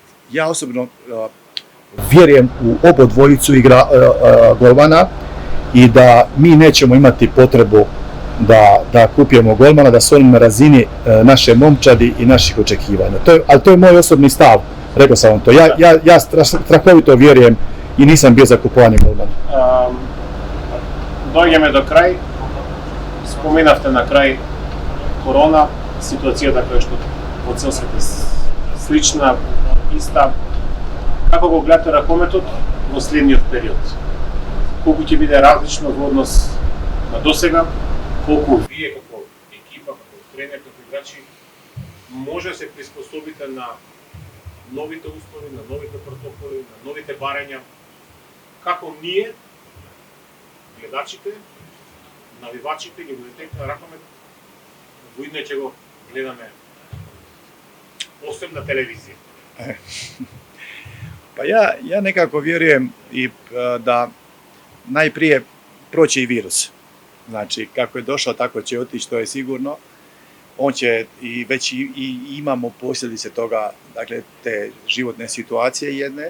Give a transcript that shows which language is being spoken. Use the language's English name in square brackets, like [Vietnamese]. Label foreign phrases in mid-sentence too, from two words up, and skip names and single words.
[Croatian] Ja osobno vjerujem u obodvojicu golmana i da mi nećemo imati potrebu da kupujemo golmana, da su oni na razini naše momčadi i naših očekivanja. Ali to je moj osobni stav, rekao sam vam to. Ja strahovito vjerujem i nisam bio za kupovanje golmana. [Macedonian] Дојѓаме до крај. Споменавте на крај корона, ситуацијата која што во цел свет е слична, иста. Како го гледате ракометот во следниот период? Колку ќе биде различно во однос на досега? Колку вие како екипа, како тренер, како играчи може да се приспособите на новите услови, на новите протоколи, на новите барања? Како ние, гледачите, навивачите, ги гледате на ракомет, во идне ќе го гледаме освен на телевизија? [Croatian] Pa ja nekako vjerujem i da najprije proći i virus. Znači, kako je došao, tako će otići, to je sigurno. On će i već imamo posljedice toga, dakle, te životne situacije jedne.